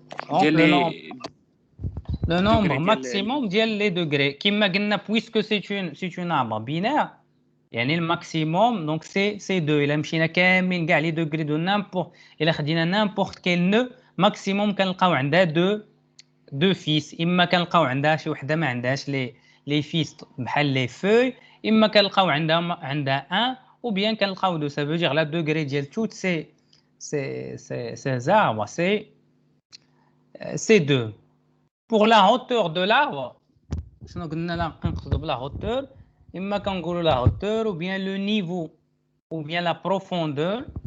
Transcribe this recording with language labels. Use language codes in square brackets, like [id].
[fr] Donc, le nombre maximum ديال les degrés. [ar] كما قلنا [fr] puisque c'est une arbre binaire, يعني le maximum donc c'est 2. [ar] إلا مشينا كاملين كاع [fr] les degrés de n'importe, [ar] إلا خدينا [fr] n'importe quel nœud maximum [ar] كنلقاو عندها [fr] deux fils. [ar] إما كنلقاو عندها شي وحده ما عندهاش [fr] les fils [ar] بحال [fr] les feuilles, [ar] إما كنلقاو عندها 1 [fr] ou bien [ar] كنلقاو 2. [fr] Ça veut dire la degré ديال toutes ces arbres c'est 2. Pour la hauteur de l'arbre, [ar] شنو قلنا لا كنقصدوا بلا [fr] hauteur, [ar] إما كنقولوا [fr] la hauteur ou bien le niveau ou bien la profondeur.